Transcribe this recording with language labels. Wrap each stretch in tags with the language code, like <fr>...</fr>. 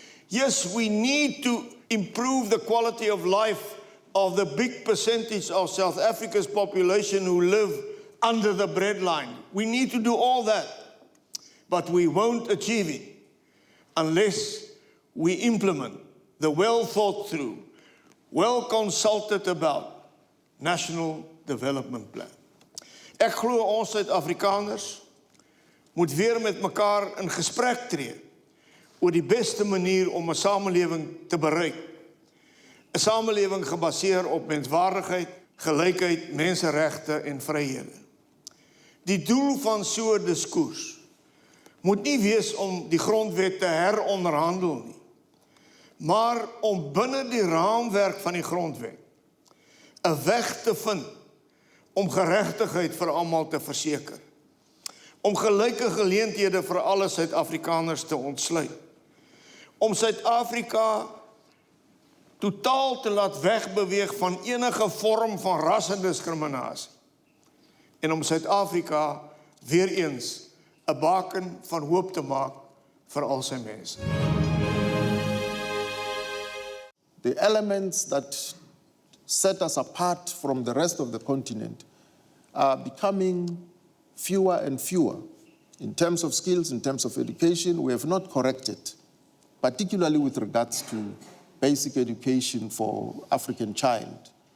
<en>Yes, we need to improve the quality of life of the big percentage of South Africa's population who live under the breadline. We need to do all that, but we won't achieve it unless we implement the well-thought-through, well-consulted-about National Development Plan.</en> <af>Ek glo ons Suid-Afrikaners moet weer met mekaar in gesprek tree oor die beste manier om 'n samelewing te bereik. 'n Samelewing gebaseer op menswaardigheid, gelykheid, menseregte en vryhede. Die doel van so 'n diskurs moet nie wees om die grondwet te heronderhandel nie, maar om binne die raamwerk van die grondwet 'n weg te vind om geregtigheid vir almal te verseker, om gelyke geleenthede vir alle Suid-Afrikaners te ontsluit, om Suid-Afrika totaal te laat wegbeweeg van enige vorm van rassediskriminasie en om Suid-Afrika weer eens 'n baken van hoop te maak vir al sy mense.</af> <en>The elements that set us apart from the rest of the continent are becoming fewer and fewer. In terms of skills, in terms of education, we have not corrected, particularly with regards to basic education for African child.</en>